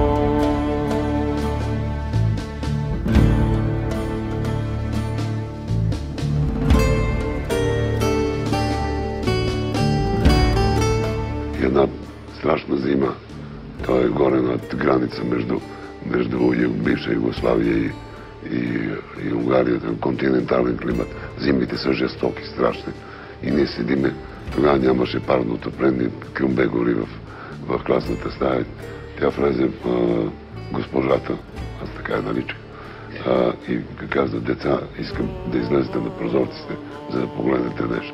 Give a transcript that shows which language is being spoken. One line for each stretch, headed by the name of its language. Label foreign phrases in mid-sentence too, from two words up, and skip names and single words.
Macedonian: Една страшна зима, тоа е горе над граница между бивша Југославија и Унгарија, континентален климат.
Bulgarian: Зимите се жестоки, страшни. И ние седиме, тогава нямаше парно отопление, кюмбегори в класната стая. Тя влезе госпожата, аз така я наричах, и каза: деца, искам да излезете на прозорците, за да погледнете нещо.